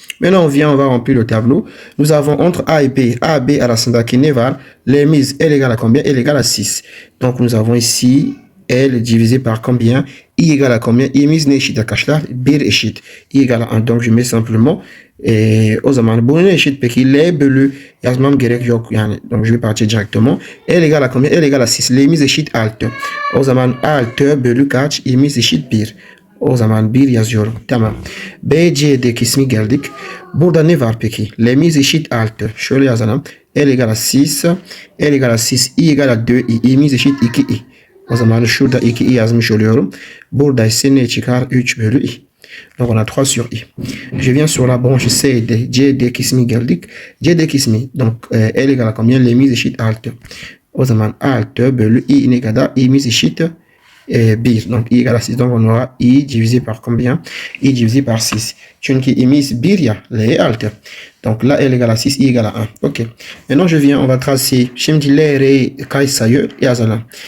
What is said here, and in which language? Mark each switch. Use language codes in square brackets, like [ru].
[fr] Maintenant, on va remplir le tableau. Nous avons entre A et B, [tr] A, B arasındaki ne var? [fr] L'emiz, L égale à combien? L égale à 6. Donc, nous avons ici L divisé par combien? I égale à combien? [tr] İ'miz ne eşit arkadaşlar? 1 eşit. [fr] I égale à 1. Donc, je mets simplement [tr] o zaman bu ne eşit peki? L bölü yazmam gerek yok yani. [fr] Donc, je vais partir directement. L égale à combien? L égale à 6. [tr] L'emiz eşit 6. O zaman 6 bölü kaç? İ'miz eşit 1. O zaman 1 yazıyorum. Tamam. BCD kısmı geldik. Burada ne var peki? L'emiz eşit 6. Şöyle yazalım. [fr] L égale à 6. L égale à 6. I égale à 2. [tr] İ'miz eşit 2i. O zaman şurada 2i yazmış oluyorum. Burada ise ne çıkar? 3 bölü i. [fr] Donc on a 3 sur i. Je viens sur la branche CD. [tr] CD kısmı geldik. CD kısmı. [fr] Donc L égale à combien? [tr] L'emiz eşit 6. O zaman 6 bölü i ne kadar? İ'miz eşit 1. [fr] Donc i égale à 6. Donc on aura i divisé par combien? I divisé par 6. [tr] Çünkü i'miz 1 ya. L 6. [fr] Donc là L égale à 6, i égale à 1. Ok. Maintenant je viens, on va tracer. [tr] Şimdi L, R kaç sayı yazalım.